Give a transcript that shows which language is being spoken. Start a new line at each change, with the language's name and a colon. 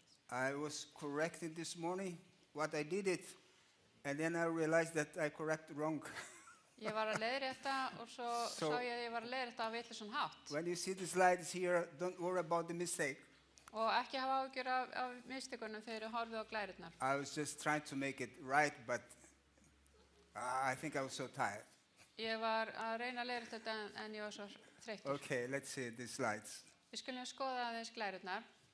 English: I was correcting this morning what I did it, and then I realized that I corrected wrong.
Icelandic: Ég var að leiðrétta og svo
English: So-
Icelandic: sá ég að ég var að leiðrétta á vitlausan hátt.
English: When you see the slides here, don't worry about the mistake.
Icelandic: Og ekki hafa áhyggjur af mistökunum þegar þið horfið á glærurnar.
English: I was just trying to make it right, but I think I was so tired.
Icelandic: Ég var að reyna að leiðrétta þetta en ég var svo þreyttur.
English: Okay, let's see the slides.
Icelandic: Við skulum skoða aðeins glærurnar.